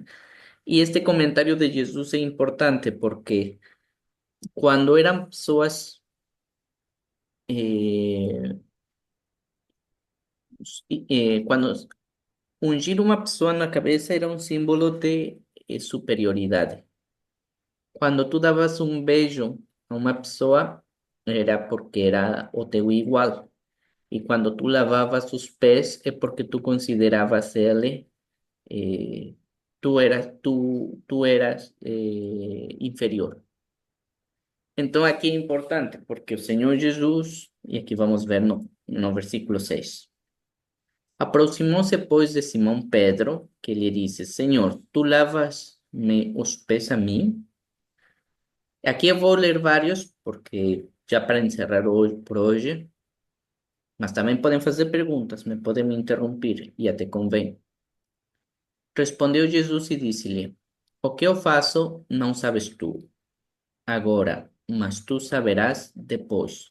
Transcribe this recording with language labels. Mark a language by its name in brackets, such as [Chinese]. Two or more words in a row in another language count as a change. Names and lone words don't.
[Portuguese] E este comentário de Jesus é importante porque quando eram pessoas, eh, quando ungir uma pessoa na cabeça era um símbolo de superioridade. Quando tu davas um beijo a uma pessoa, era porque era o teu igual. [Spanish] Y cuando tú lavabas sus pies es porque tú considerabas ele, tú eras inferior. Entonces aquí es importante porque el Señor Jesús, y aquí vamos a ver [Portuguese] no versículo [Spanish] 6, aproximó-se pues de Simón Pedro, que le dice, Señor, ¿tú [Portuguese] lavas-me os pés [Spanish] a mí? Aquí voy a leer varios porque [Portuguese] já para encerrar hoje, por hoje, mas também podem fazer perguntas, podem me interromper, e até convém. Respondeu Jesus e disse-lhe: O que eu faço não sabes tu agora, mas tu saberás depois.